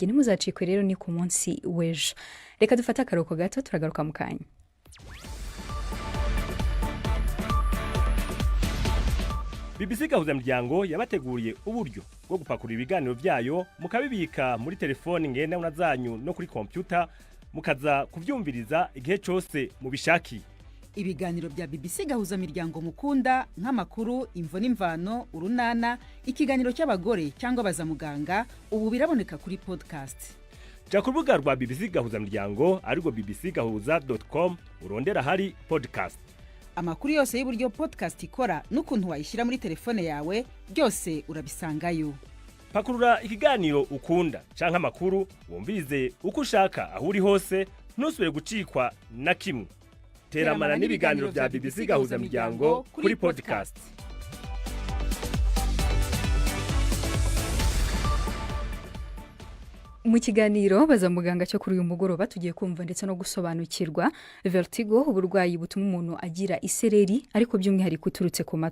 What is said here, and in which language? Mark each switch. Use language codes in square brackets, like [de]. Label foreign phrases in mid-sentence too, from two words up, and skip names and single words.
[rw] Ntimuzacikwe rero ni ku munsi w'ejo. Reka dufate akaruhuko gato turagaruka mu kanya. BBC gahuza miryango yabateguriye uburyo bwo gupakura ibiganiro byayo mukabibika muri telefone ngendanwa zanyu no kuri computer mukaza kuvyumviriza igihe cyose mubishakiye. Ibiganiro bya BBC gahuza miryango mukunda nk'amakuru, imvo n'imvano, urunana, ikiganiro cy'abagore cyangwa bazamuganga ubu biraboneka kuri podcast. [rn] Ja ku rubuga rwa BBC gahuza miryango ariko bbcgahuza.com urondera hari podcast. [rw] Amakuru yose y'uburyo podcast ikora n'ukuntu wayishyira muri telefone yawe byose urabisangayo. [rn] Pakurura ikiganiro ukunda canke amakuru wumvirize uko ushaka aho uri hose, ntusubire gucikwa na kimwe. Teramana n'ibiganiro bya BBC gahuza miryango kuri podcast. [rw] Mu kiganiro bazamuganga cyo kuri uyu mugoroba tugiye kumva ndetse no gusobanukirwa vertigo, uburwayi butuma umuntu agira isereri ariko by'umwihariko uturutse ku matwi.